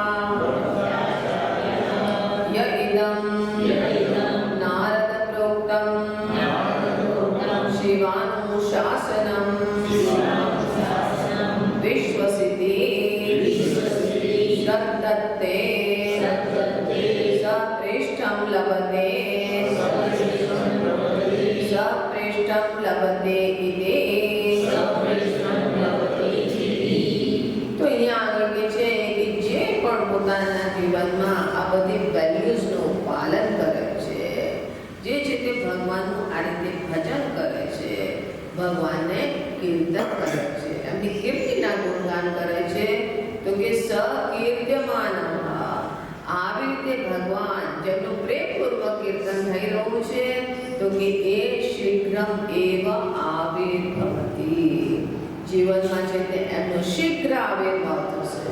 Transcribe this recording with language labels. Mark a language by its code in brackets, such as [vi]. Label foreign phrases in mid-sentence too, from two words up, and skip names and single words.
[sa] य इदं नारदप्रोक्तं शिवानुशासनं विश्वसिति सत्तत्ते सप्रेष्ठं लभते इति। [gu] તો અહીંયા આગળ કે છે કે જે પણ પોતાના જીવનમાં આ બધી વેલ્યુઝનું પાલન કરે છે, જે છે તે ભગવાનનું આ રીતે ભજન કરે છે, ભગવાનને કીર્તન કરે છે, એમની કીર્તિના ગુણગાન કરે છે, તો કે સકીર્ત્યમાન આવી રીતે ભગવાન જેમનું પ્રેમપૂર્વક કીર્તન થઈ રહ્યું છે તો કે એ [sa] शीघ्रम एव आविर्भवति, [gu] જીવનમાં છે તે એમનો શીઘ્ર આવિર્ભાવ થશે.